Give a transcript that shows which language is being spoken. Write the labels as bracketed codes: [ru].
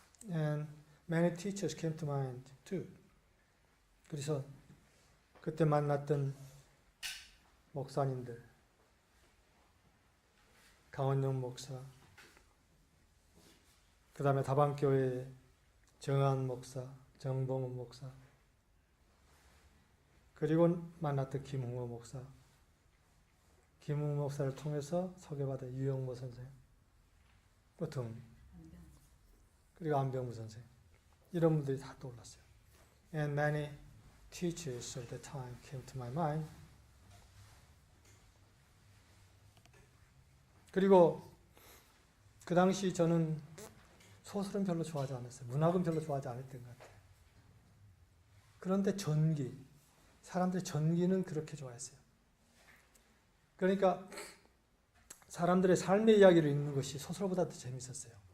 [en] And many teachers came to mind too. [ko] 그래서 그때 만났던 목사님들, 강원영 목사, 그 다음에 다방교회 정한 목사, 정봉훈 목사, 그리고 만났던 김흥호 목사, 김흥호 목사를 통해서 소개받은 유영모 선생, 등 그리고 안병무 선생 이런 분들이 다 떠올랐어요. [en] And many teachers of the time came to my mind. [ko] 그리고 그 당시 저는 소설은 별로 좋아하지 않았어요. 문학은 별로 좋아하지 않았던 것 같아요. 그런데 사람들이 전기는 그렇게 좋아했어요. 그러니까 사람들의 삶의 이야기를 읽는 것이 소설보다 더 재밌었어요.